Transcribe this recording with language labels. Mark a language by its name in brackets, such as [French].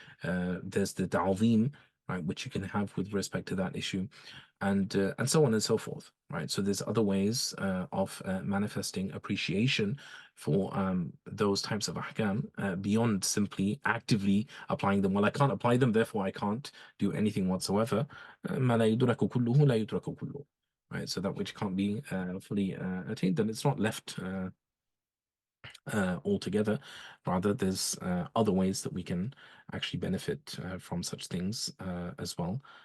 [English] There's the ta'zeem, right, which you can have with respect to that issue, and so on and so forth, right? So there's other ways of manifesting appreciation for those types of ahkam beyond simply actively applying them. Well, I can't apply them, therefore I can't do anything whatsoever. [Arabic] ما لا يدرك كله لا يترك كله. [English] Right, so that which can't be fully attained, then it's not left altogether. Rather, there's other ways that we can actually benefit from such things as well.